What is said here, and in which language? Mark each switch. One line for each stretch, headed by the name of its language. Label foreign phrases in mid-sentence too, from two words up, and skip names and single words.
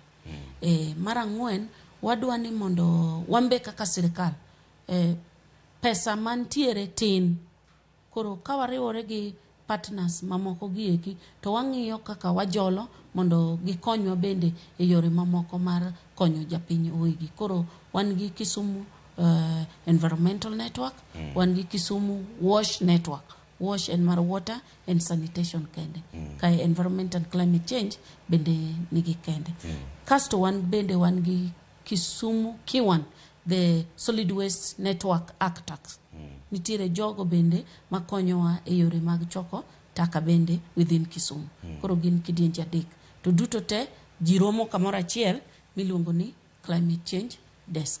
Luo (Kenya and Tanzania): Mar ang'wen, wadwa ni mondo wambe kaka sirikal pesa mantiere tin. Koro ka wariwore gi partners mamoko gieki to wang'iyo kaka wajolo mondo gikonywa bende e yore mamoko mar konyo japiny wegi. Koro wan gi Kisumu Environmental Network, wan gi Kisumu Wash Network. Wash and mar
English: water and sanitation
Luo (Kenya and Tanzania): kende. Kai
English: environment and climate change
Luo (Kenya and Tanzania): bende nigi kende. Kasto wan bende wan gi Kisumu Kiwan, the Solid Waste Network Actors. Nitiere jogo bende makonyowa e yore mag choko taka bende within Kisumu. Koro gin kidienje adek. To duto te jiromo kamoro achiel miluongo ni
English: climate change desk.